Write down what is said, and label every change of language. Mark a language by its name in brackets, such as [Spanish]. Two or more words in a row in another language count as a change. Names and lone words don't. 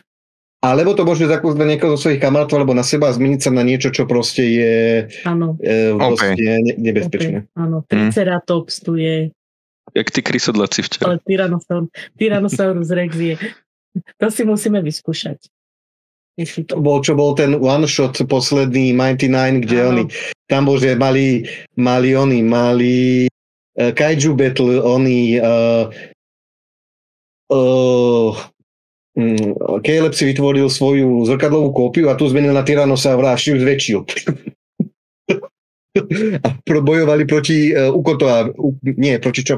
[Slovak] Alebo to môže zakúsť na niekoho zo svojich kamarátov alebo na seba a zmeniť sa na niečo, čo proste je nebezpečné. Áno, Triceratops tu je. Jak tí krysadlaci včera. Ale Tyrannosaurus Rex je. To si musíme vyskúšať. Čo bol ten [English] one shot [Slovak] posledný Mighty Nine, kde oni tam bol, že mali Kaiju Battle, oni Caleb si vytvoril svoju zrkadlovú kópiu a tu zmenil na Tyrannosaura a šiu zväčšil. A bojovali proti proti čo?